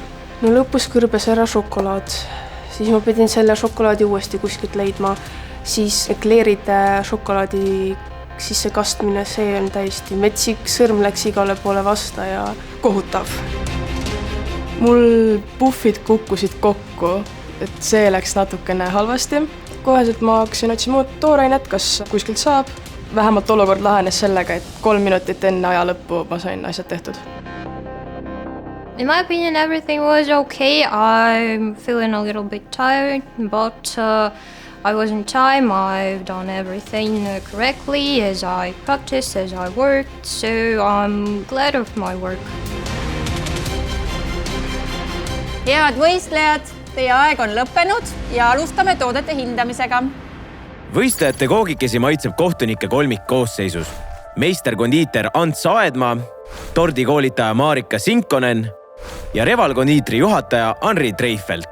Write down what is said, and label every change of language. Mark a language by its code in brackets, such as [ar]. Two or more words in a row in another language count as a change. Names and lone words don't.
[et] No lõpus kõrbes ära šokolaad. Siis ma pidin selle šokolaadi uuesti kuskilt leidma, siis ekleeride šokolaadi sisse kastmine, see on täiesti metsik, sõrm läks igale poole vasta ja kohutav. Mul puffid kukkusid kokku, et see läks natukene halvasti. Koheselt ma hakkasin otsima toorainet, kas kuskilt saab. Vähemalt olukord lahenes sellega, et 3 minutit enne aja lõppu ma sain asjad tehtud. [en] In my opinion, everything was okay. I'm feeling a little bit tired, but I was in time. I've done everything correctly as I practiced, as I worked, so I'm glad of my work. [et] Head võistlejad, teie aeg on lõppenud ja alustame toodete hindamisega. Võistlejate koogikesi maitseb kohtunike kolmik koosseisus. Meisterkondiiter Ants Aedmaa, tordikoolitaja Marika Sinkonen ja Revalkondiitri juhataja Anri Treifelt.